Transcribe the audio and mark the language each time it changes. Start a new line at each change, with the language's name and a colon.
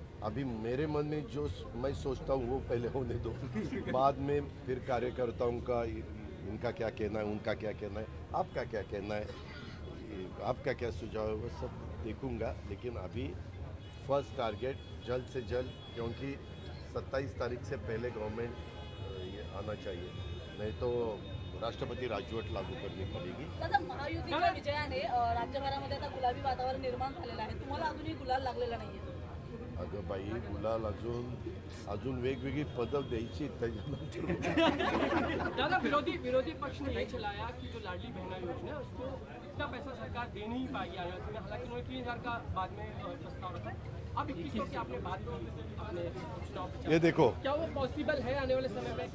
Hindi: अभी मेरे मन में जो मैं सोचता हूँ वो पहले होने दो, बाद में फिर कार्यकर्ताओं का इनका क्या कहना है, उनका क्या कहना है, आपका क्या कहना है, आपका क्या सुझाव है, वो सब देखूंगा। लेकिन अभी फर्स्ट टारगेट जल्द से जल्द, क्योंकि 27 तारीख से पहले गवर्नमेंट आना चाहिए, नहीं तो राष्ट्रपती राजवट लागू करनी पडेगी।
Marathi: दादा महायुतीच्या विजयाने राज्यभरामध्ये आता गुलाबी वातावरण निर्माण झालेलं आहे, तुम्हाला अजूनही गुलाल लागलेला नाहीये? अगं बाई, गुलाल अजून वेगवेगळी पदक द्यायची त्याच्यानंतर।
Hindi: दादा विरोधी पक्ष ने ये चलाया कि जो लाडली बहना योजना है उसको इतना पैसा सरकार दे नहीं पाएगी आने वाले समय, हालांकि उन्होंने 3000 का बाद में प्रस्ताव रखा। अब 2100 की आपने बात की अपने चुनाव प्रचार, ये देखो, क्या वो पॉसिबल है आने वाले समय में?